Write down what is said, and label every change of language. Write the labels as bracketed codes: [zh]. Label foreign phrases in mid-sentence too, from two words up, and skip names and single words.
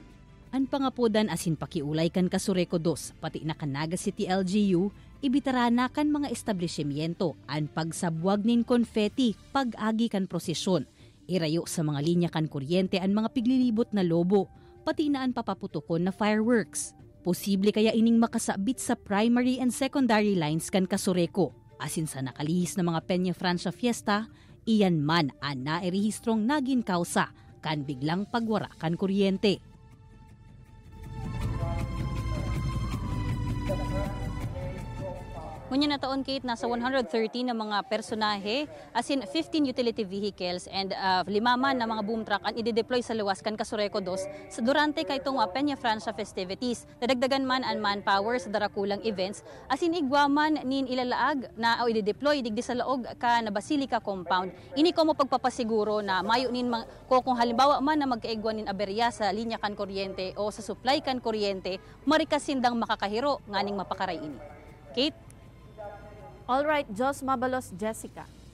[bik] Ang pangapodan asin pakiulay kan Kasureko 2, pati na kan Naga City LGU, ibitarana kan mga establishmento ang pagsabwag nin konfeti pag-agi kan prosesyon. Irayo sa mga linya kan kuryente ang mga piglilibot na lobo, pati na ang papaputukon na fireworks. Posible kaya ining makasabit sa [en] primary and secondary lines [bik] kan Kasureko. Asin sa nakalihis na mga Peña Francia Fiesta, iyan man ang nairehistrong naging kausa kan biglang pagwara kan kuryente. Ngunyan na taon, Kate, nasa 130 na mga personahe, as in 15 [en] utility vehicles [bik] and 5 man na mga [en] boom truck [bik] ang i-deploy sa luwas kan Kasureko 2 sa durante kay itong Peña Francia festivities. Dadagdagan man ang manpower sa darakulang events, as in igwaman nin ilalaag na o i-deploy digdi sa laog ka na Basilica compound. Ini ko mo pagpapasiguro na mayo nin kung halimbawa man na magkaigwan nin aberya sa linya kan kuryente o sa supply kan kuryente, marikasindang makakahiro nganing mapakaray ini. Kate? [en] All right, [bik] Jos Mabalos, Jessica.